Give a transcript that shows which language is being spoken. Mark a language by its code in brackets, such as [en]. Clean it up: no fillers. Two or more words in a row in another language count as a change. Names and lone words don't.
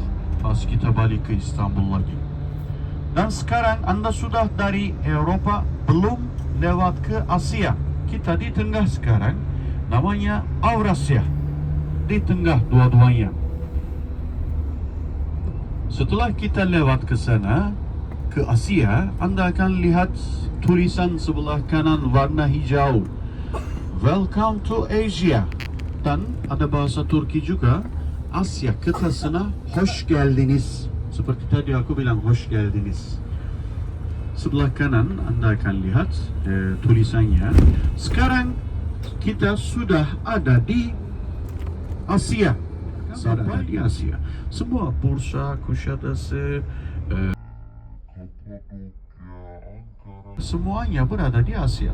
[id] Pas kita balik ke Istanbul lagi. Dan sekarang Anda sudah dari Eropa, belum lewat ke Asia. kita di tengah sekarang, namanya Eurasia. Di tengah dua-duanya. Setelah kita lewat ke sana, ke Asia, Anda akan lihat tulisan sebelah kanan warna hijau. [en] Welcome to Asia. [id] Dan ada bahasa Turki juga, [tr] Asya kıtasına hoş geldiniz. [id] Seperti tadi aku bilang [tr] hoş geldiniz. [id] Sebelah kanan Anda akan lihat tulisannya. Sekarang kita sudah ada di Asia. Sampai di Asia. Semua Bursa, Kuşadası, semuanya berada di Asia.